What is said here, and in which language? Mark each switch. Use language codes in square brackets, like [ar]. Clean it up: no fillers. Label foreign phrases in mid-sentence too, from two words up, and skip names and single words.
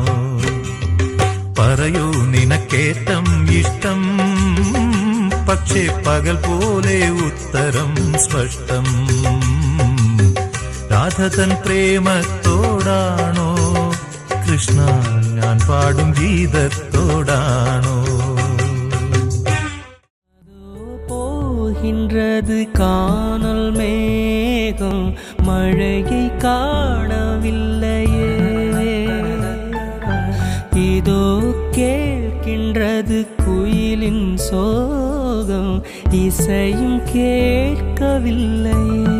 [ml] പറയൂ നിനക്കേറ്റം ഇഷ്ടം, പക്ഷേ പകൽ പോലെ ഉത്തരം സ്പഷ്ടം. രാധതൻ പ്രേമത്തോടാണോ കൃഷ്ണ ഞാൻ പാടും ഗീതത്തോടാണോ? [ta] போகின்றது காணல் மேகம் மழையை காணவில்லையே, இதோ கேட்கின்றது குயிலின் சோகம் இசையும் கேட்கவில்லையே.